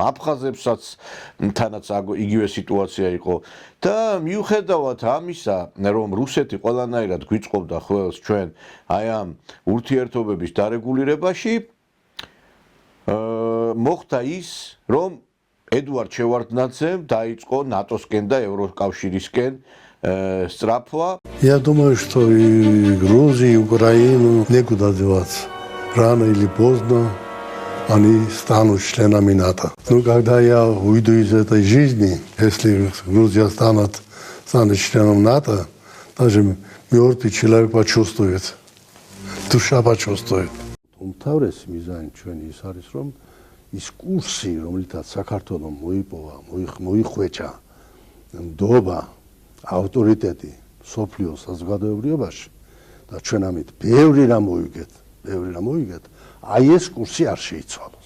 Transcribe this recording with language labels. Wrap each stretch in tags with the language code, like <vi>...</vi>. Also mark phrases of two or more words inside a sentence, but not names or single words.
<ka>აფხაზებსაც თანაც იგივე სიტუაცია იყო და მიუხედავად ამისა, რომ რუსეთი ყველანაირად გვიწყობდა ხელს ჩვენ აი ამ ურთიერთობების დარეგულირებაში, მოხდა ის, რომ ედუარდ შევარდნაძემ დაიწყო ნატოსკენ და ევროკავშირისკენ სწრაფვა.</ka> <ru>Я думаю, что и Грузию, и Украину некуда деваться. Рано или поздно они станут членами НАТО. Но когда я уйду из этой жизни, если Грузия станет членом НАТО, даже мертвый человек почувствует, душа почувствует.</ru> <ka>უმთავრესი მიზანი ჩვენი ის არის, რომ ის კურსი, რომელთაც საქართველოს მოიპოვა, მოიხვეჭა ნდობა, ავტორიტეტი სოფლიოს საზოგადოებრივობაში და ჩვენ ამით ბევრი რამ მოვიგეთ, აი ეს კურსი არ შეიცვალოს.</ka>